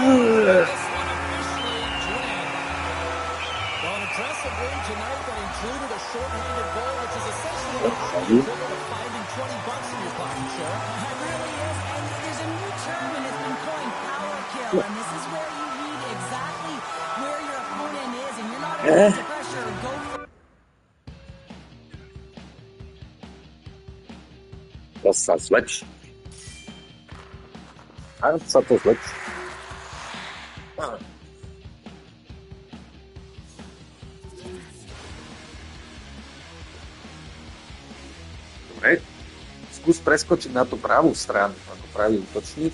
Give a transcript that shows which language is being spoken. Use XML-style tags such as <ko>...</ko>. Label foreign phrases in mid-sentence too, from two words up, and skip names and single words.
<en>this one officially to an end. Well, an impressive win tonight that included a short-handed goal, which is essentially the equivalent of finding $20 in your pocket, Chell. It really is, and there's a new term, and it's been coined power kill, and this is where you read exactly where your opponent is, and you're not under pressure or go for</en> <sk>To sa zlepší. A sa to zlepší. Dobre. Skús preskočiť na tú pravú stranu, ako pravý útočník.</sk>